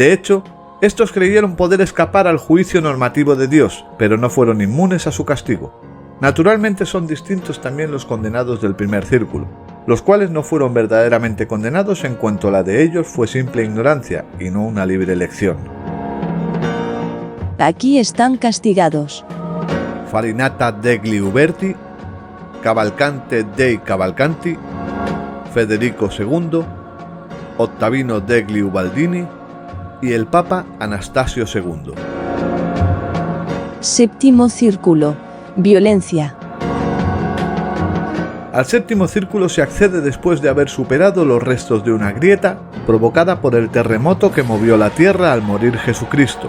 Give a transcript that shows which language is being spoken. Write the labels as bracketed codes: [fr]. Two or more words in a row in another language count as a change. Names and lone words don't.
[es] De hecho, Estos creyeron poder escapar al juicio normativo de Dios, pero no fueron inmunes a su castigo. Naturalmente son distintos también los condenados del primer círculo, los cuales no fueron verdaderamente condenados en cuanto la de ellos fue simple ignorancia y no una libre elección. Aquí están castigados Farinata degli Uberti, Cavalcante dei Cavalcanti, Federico II, Ottavino degli Ubaldini y el Papa Anastasio II. Séptimo círculo. Violencia. Al séptimo círculo se accede después de haber superado los restos de una grieta provocada por el terremoto que movió la tierra al morir Jesucristo.